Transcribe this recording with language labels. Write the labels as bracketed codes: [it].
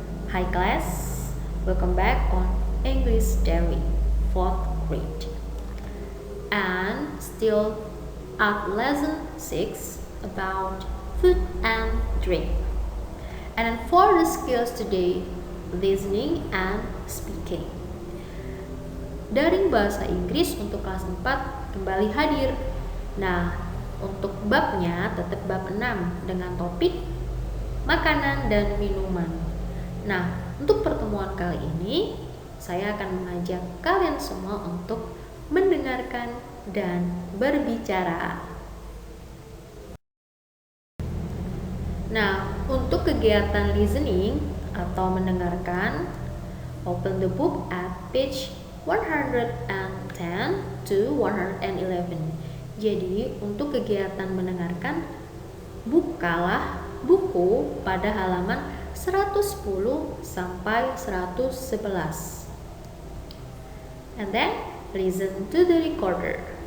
[en] Hi class, welcome back on English Diary 4th grade. And still at lesson 6 about food and drink. And then for the skills today, listening and speaking. [id] Daring bahasa Inggris untuk kelas 4 kembali hadir. Nah, untuk babnya tetap bab 6 dengan topik makanan dan minuman. Nah, untuk pertemuan kali ini saya akan mengajak kalian semua untuk mendengarkan dan berbicara. Nah, untuk kegiatan listening atau mendengarkan, [en] open the book at page 110 to 111. [id] Jadi, untuk kegiatan mendengarkan, bukalah buku pada halaman 110 sampai 111. [en] And then, listen to the recorder.